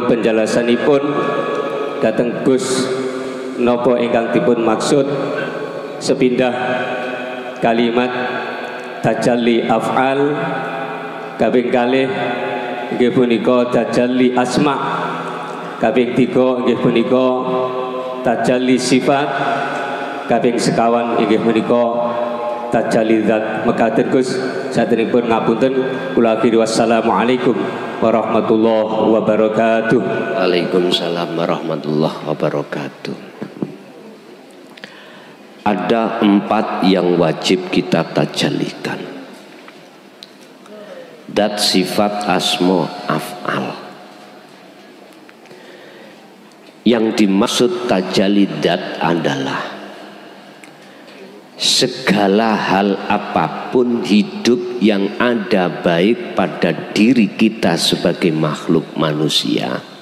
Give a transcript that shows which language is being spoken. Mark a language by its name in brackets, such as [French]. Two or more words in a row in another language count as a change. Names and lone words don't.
[Javanese] penjelasanipun dhateng Gus napa ingkang dipun maksud sepindah kalimat [Arabic] تجلي أفعال [Javanese] kaping kalih nggih punika [Arabic] تجلي أسماء, [Javanese] kaping 3 nggih punika [Arabic] تجلي صفات, [Javanese] kaping sekawan inggih punika [Arabic] تجلي ذات. [Javanese] Mekaten Gus saderengipun ngapunten kula akhiri [Arabic] والسلام عليكم ورحمة الله وبركاته. وعليكم السلام ورحمة الله وبركاته. [Indonesian] Ada 4 yang wajib kita tajallikan. Dat, sifat, asma, af'al. Yang dimaksud [Arabic] تجلي ذات [Indonesian] adalah segala hal apapun hidup yang ada baik pada diri kita sebagai makhluk manusia